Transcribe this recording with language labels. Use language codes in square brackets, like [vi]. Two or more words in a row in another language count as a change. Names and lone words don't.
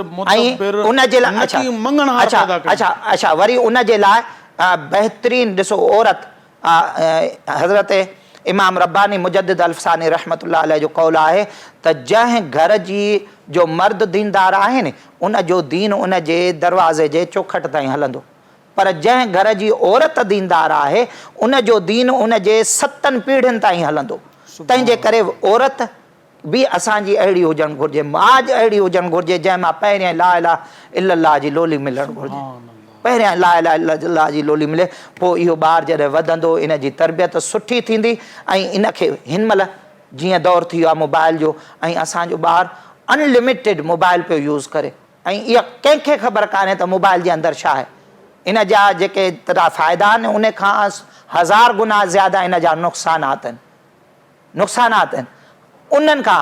[sd] मुतब्बिर, उन जे लाइ अच्छा वरी उन जे लाइ बहितरीनु ॾिसो औरत, हज़रत इमाम रब्बानी मुजद्दिद अल्फ़सानी [ar] رحمة الله عليه [sd] जो कौल आहे त जंहिं घर जी जो मर्द दीनदार आहे न उन जो दीन उन जे दरवाज़े जे चौखट ताईं हलंदो, पर जंहिं घर जी औरत दीनदार आहे उन जो दीन उन जे 7 पीढ़ियुनि ताईं हलंदो। तंहिंजे करे औरत बि असांजी अहिड़ी हुजणु घुरिजे, माज अहिड़ी हुजणु घुरिजे जंहिंमां पहिरियां [ar] لا إله إلا الله [sd] जी लोली मिलणु घुरिजे, पहिरियां [ar] لا إله إلا الله [sd] जी लोली मिले। पोइ इहो ॿार जॾहिं वधंदो इन जी तरबियत सुठी थींदी ऐं इन खे हिन महिल जीअं दौर थी वियो आहे मोबाइल जो, ऐं असांजो ॿारु [en] unlimited mobile [sd] पियो यूज़ करे, ऐं इहा कंहिंखे ख़बर कान्हे त मोबाइल जे अंदरि छा आहे। इन जा जेके एतिरा फ़ाइदा आहिनि उन खां 1000 गुना ज़्यादा इन जा नुक़सानात आहिनि उन्हनि खां।